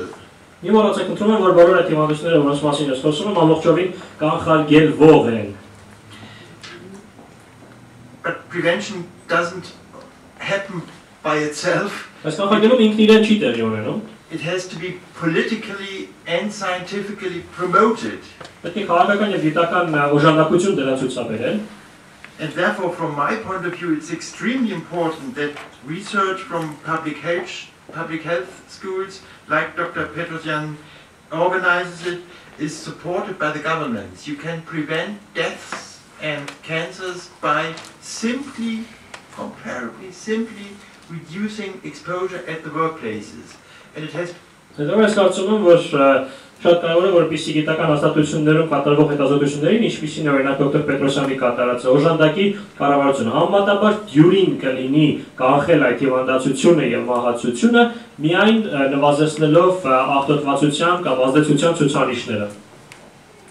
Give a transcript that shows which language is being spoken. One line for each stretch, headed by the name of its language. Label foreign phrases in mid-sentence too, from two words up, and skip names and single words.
Armenian: Մի մոռացեք ընդունում եմ, որ բոլոր այդ հիվանդությունները, որոնց մասին ես խոսում եմ, ամբողջովին կանխարգելվող են.
English: But prevention doesn't happen by itself.
Armenian: Այս կանխարգելումը ինքն իրեն չի տեղի ունենում.
English: It has to be politically and scientifically promoted.
Armenian: Պետք է քաղաքական եւ գիտական օժանդակություն դրան ցուցաբերել.
English: And therefore, from my point of view, it's extremely important that research from public health schools, like Dr. Petrosyan organizes it, is supported by the governments. You can prevent deaths and cancers by comparably simply reducing exposure at the workplaces. And it has.
Armenian: Շատ կարևոր է, որպեսզի գիտական հաստատություններում կատարվող հետազոտություններին, ինչպիսին է օրինակ դոկտոր Պետրոսյանի կատարած օժանդակի կառավարությունը, համեմատաբար դյուրին կլինի կանխել այդ հիվանդացությունը եւ մահացությունը, միայն նվազեցնելով աղտոտվածության կամ ազդեցության ցուցանիշները.